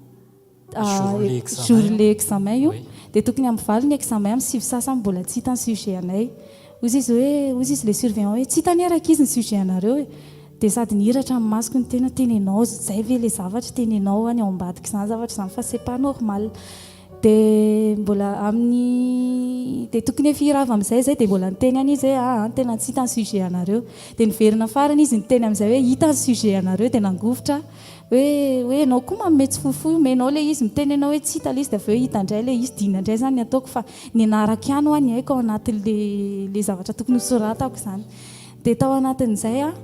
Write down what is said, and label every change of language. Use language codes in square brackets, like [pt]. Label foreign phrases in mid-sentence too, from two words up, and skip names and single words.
[fr] jour le examen [mg] io dia tokony amin'ny valo ny examen amin'ny sivy sasany mbola tsy hita ny sujet anay ozy izy [fr] le surveillant [mg] hoe tsy hitanaraka izy ny sujet anareo dia sady nihiratra amin'ny masoko ny tena tenenao zay ve le zavatra tenenao any ao ambadika izany zavatra izany fa [fr] c'est pas normal [mg] dia mbola amin'ny dia tokony efa hirava amin'izay zay dia mbola niteny any izy hoe tena tsy hita ny sujet anareo dia niverina farany izy niteny amin'izay hoe hita ny sujet anareo dia nangovotra hoe anao koa mametsy fohifohy menao le izy miteny anao hoe tsy hita le izy dia avy eo hita indray le izy dina indray zany ny ataoko fa ny anaraka ihany ho any haiko ao anatin'le zavatra tokony hosoratako izany dia tao anatin'izay